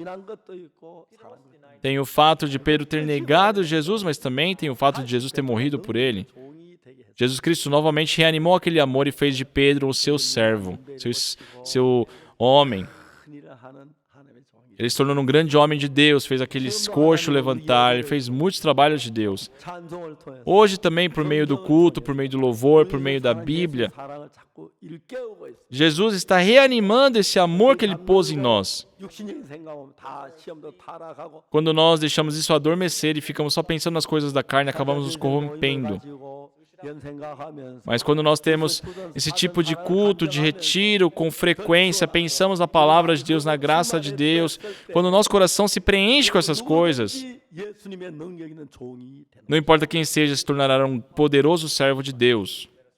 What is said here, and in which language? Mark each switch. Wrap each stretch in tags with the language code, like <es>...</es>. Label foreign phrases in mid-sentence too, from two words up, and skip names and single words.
<pt>Tem o fato de Pedro ter negado Jesus, mas também tem o fato de Jesus ter morrido por ele. Jesus Cristo novamente reanimou aquele amor e fez de Pedro o seu servo, seu homem. Ele se tornou um grande homem de Deus, fez aqueles coxos levantar, ele fez muitos trabalhos de Deus.</pt> <ko>찬송을 통해서</ko> <pt>Hoje também, por meio do culto, por meio do louvor, por meio da Bíblia,</pt> <ko>사랑을 자꾸 일깨우고 있어요.</ko> <pt>Jesus está reanimando esse amor que Ele pôs em nós.</pt> <ko>육신적인 생각하면 다 시험도 타락하고</ko> <pt>Quando nós deixamos isso adormecer e ficamos só pensando nas coisas da carne, acabamos nos corrompendo. Mas quando nós temos esse tipo de culto, de retiro, com frequência, pensamos na palavra de Deus, na graça de Deus, quando o nosso coração se preenche com essas coisas, não importa quem seja, se tornará um poderoso servo de Deus.</pt>